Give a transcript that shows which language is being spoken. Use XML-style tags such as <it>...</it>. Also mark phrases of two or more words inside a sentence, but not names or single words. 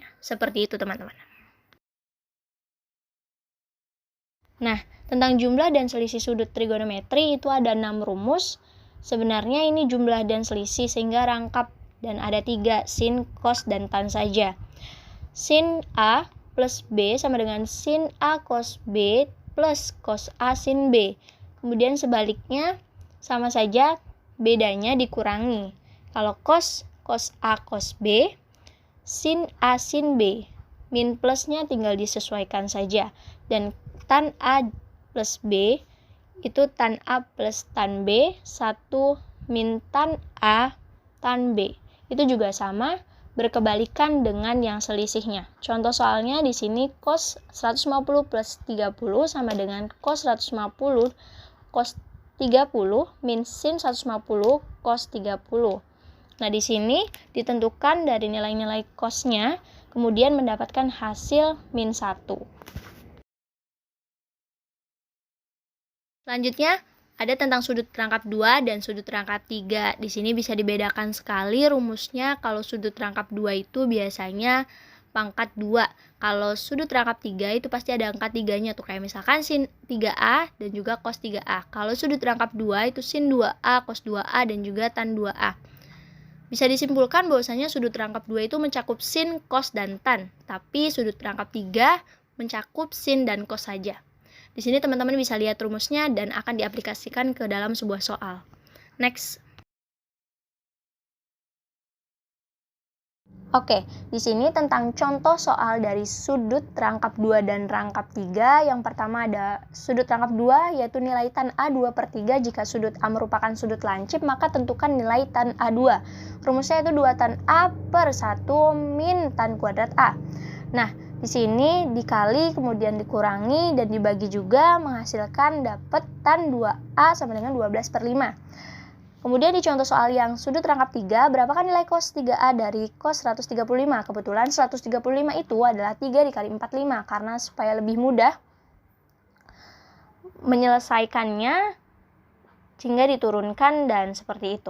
<id>Seperti itu teman-teman. Nah, tentang jumlah dan selisih sudut trigonometri itu ada 6 rumus. Sebenarnya ini jumlah dan selisih sehingga rangkap dan ada 3, sin, cos, dan tan saja. Sin A plus B sama dengan sin A cos B plus cos A sin B. Kemudian sebaliknya sama saja, bedanya dikurangi. Kalau cos A cos B, sin A sin B. Min plusnya tinggal disesuaikan saja. Dan tan A plus B itu tan A plus tan B 1 min tan A tan B. Itu juga sama, berkebalikan dengan yang selisihnya. Contoh soalnya di sini cos 150 plus 30 sama dengan cos 150 cos 30 min sin 150 cos 30. Nah, di sini ditentukan dari nilai-nilai cosnya, kemudian mendapatkan hasil min 1. Selanjutnya, ada tentang sudut rangkap 2 dan sudut rangkap 3. Di sini bisa dibedakan sekali rumusnya. Kalau sudut rangkap 2 itu biasanya pangkat 2. Kalau sudut rangkap 3 itu pasti ada angka 3-nya tuh, kayak misalkan sin 3A dan juga cos 3A. Kalau sudut rangkap 2 itu sin 2A, cos 2A dan juga tan 2A. Bisa disimpulkan bahwasanya sudut rangkap 2 itu mencakup sin, cos, dan tan. Tapi sudut rangkap 3 mencakup sin dan cos saja. Di sini teman-teman bisa lihat rumusnya dan akan diaplikasikan ke dalam sebuah soal. Next. Oke, di sini tentang contoh soal dari sudut rangkap 2 dan rangkap 3. Yang pertama ada sudut rangkap 2, yaitu nilai tan A 2/3. Jika sudut A merupakan sudut lancip, maka tentukan nilai tan A2. Rumusnya itu 2 tan A per 1 min tan kuadrat A. Nah, di sini dikali, kemudian dikurangi, dan dibagi juga menghasilkan dapat tan 2A sama dengan 12/5. Kemudian di contoh soal yang sudut rangkap 3, berapakah nilai cos 3A dari cos 135? Kebetulan 135 itu adalah 3 dikali 45, karena supaya lebih mudah menyelesaikannya sehingga diturunkan dan seperti itu.</id>